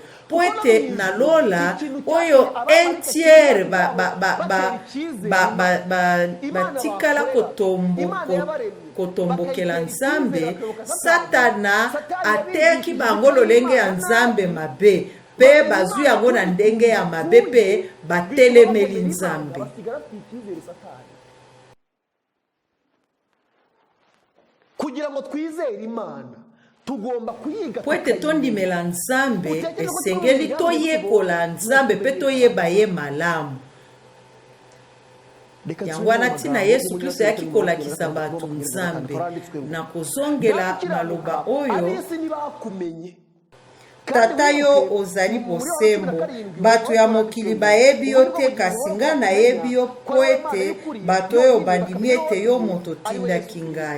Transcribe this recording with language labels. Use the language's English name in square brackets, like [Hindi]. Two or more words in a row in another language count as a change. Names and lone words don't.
[Lingala] Poete na lola oyo entiere batikala kotombokela Nzambe, Satana ateki bango lolenge ya Nzambe mabe pe bazwi yango na ndenge ya mabe pe batelemeli Nzambe. [Kinyarwanda] Kugira ngo twizere Imana tugomba kuyiga [Lingala] poete tondimela Nzambe esengeli toyekola Nzambe pe toyeba ye malamu. Yango wana ntina Yesu Kristo yaki kolakisa batu Nzambe na kozongela maloba oyo tata yo ozali bosembo batu ya mokili bayebi yo te kasi nga nayebi yo po ete bato oyo bandimi ete yo moto tindaki ngai.